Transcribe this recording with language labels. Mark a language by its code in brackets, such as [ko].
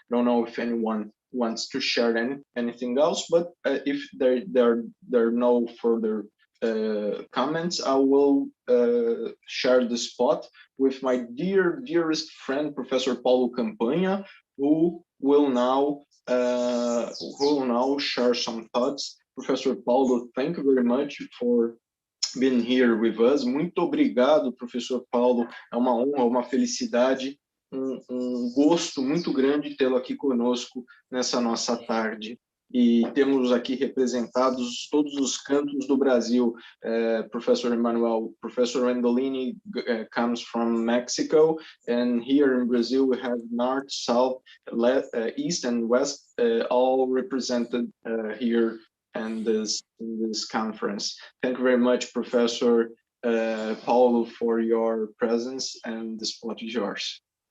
[en] I don't know if anyone wants to share anything else, but if there are no further comments, I will share the spot with my dearest friend, Professor Paulo Campanha, who will now share some thoughts. Professor Paulo, thank you very much for being here with us. [pt] Muito obrigado, Professor Paulo. É uma honra, uma felicidade, gosto muito grande tê-lo aqui conosco nessa nossa tarde. E temos aqui representados todos os cantos do Brasil. [en] Professor EMMANUEL, Professor WENDOLYNE comes from Mexico, and here in Brazil we have North, South, East, and West, all represented here in this conference. Thank you very much, Professor Paulo, for your presence, and the spot is yours.